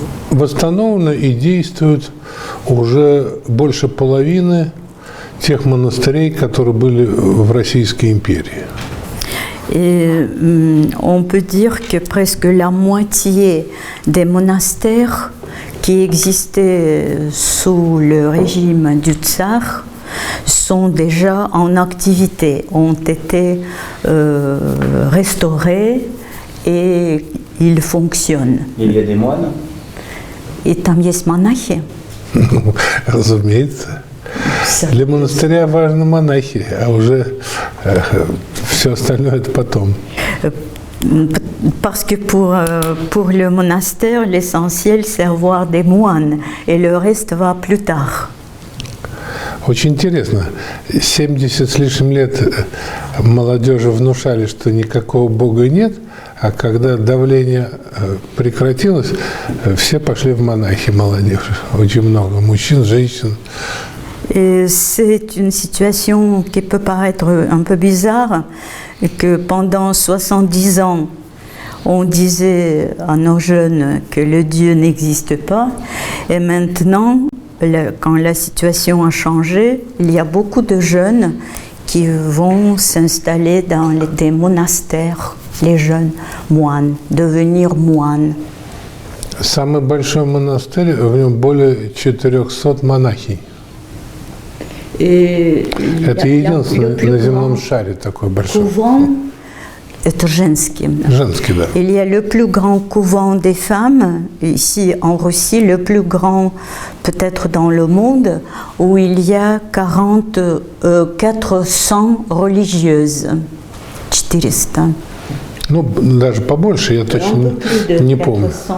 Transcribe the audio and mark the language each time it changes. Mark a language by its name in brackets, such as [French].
[Russian] Восстановлено и действует уже больше половины тех монастырей, которые были в Российской империи. [French] Et on peut dire que presque la moitié des monastères qui existaient sous le régime du tsar sont déjà en activité, ont été restaurés et ils fonctionnent. Il y a des moines? [Russian] И там есть монахи. Разумеется. Для монастыря важны монахи, а уже все остальное это потом. [French] Parce que pour le monastère, l'essentiel c'est avoir des moines et le reste va plus tard. [Russian] Очень интересно. 70 с лишним лет молодежи внушали, что никакого Бога нет, а когда давление прекратилось, все пошли в монахи, молодежь. Очень много мужчин, женщин. [French] Et c'est une situation qui peut paraître un peu bizarre, que pendant 70 ans, on disait à nos jeunes que le Dieu n'existe pas, et maintenant, quand la situation a changé, il y a beaucoup de jeunes qui vont s'installer dans des monastères, les jeunes moines, devenir moines. [Russian] Самый большой монастырь, в нем более 400 монахинь. Это единственный на земном шаре такой большой. Это женский. Женский, да. [French] Il y a le plus grand couvent des femmes, ici en Russie, le plus grand peut-être dans le monde, où il y a 400 religieuses. [Russian] 400. Ну, даже побольше, я точно не помню.